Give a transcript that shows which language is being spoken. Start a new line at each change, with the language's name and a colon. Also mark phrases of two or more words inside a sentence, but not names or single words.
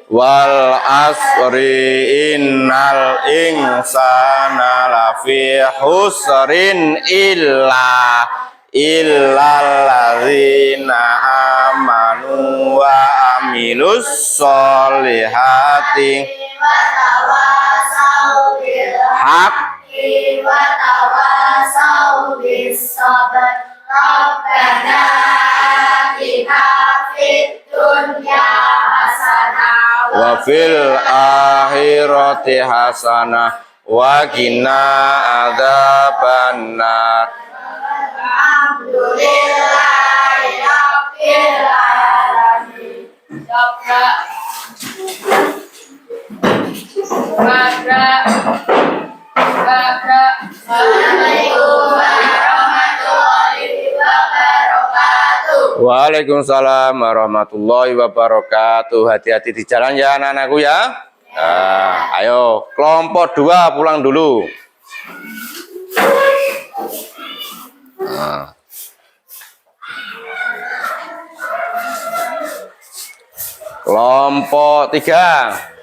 Arabic: والعصر إن الإنسان لفي خسر إلا الذين آمنوا وعملوا الصالحات حق ربنا آتنا في الدنيا حسنة وفي الآخرة حسنة وقنا عذاب النار. الحمد لله رب العالمين. السلام عليكم ورحمة الله وبركاته. وعليكم السلام ورحمة الله وبركاته.
Indonesian: Hati-hati di jalan ya anak-anakku ya. Nah, ayo kelompok 2 pulang dulu. Nah. Kelompok 3.